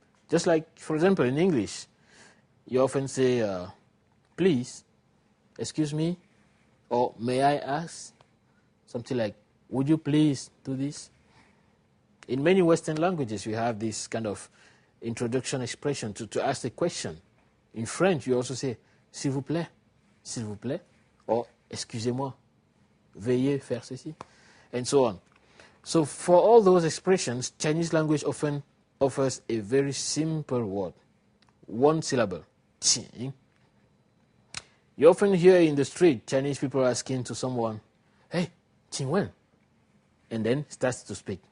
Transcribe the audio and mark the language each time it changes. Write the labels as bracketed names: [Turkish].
[English] Just like, for example, in English, you often say, please, excuse me, or may I ask? Something like, would you please do this? In many Western languages, we have this kind of introduction expression to ask a question. In French, you also say, [French] s'il vous plaît, [English] or [French] excusez-moi, veuillez faire ceci, [English] and so on. So for all those expressions, Chinese language often offers a very simple word, one syllable, 请. You often hear in the street Chinese people asking to someone, hey, 请问, and then starts to speak.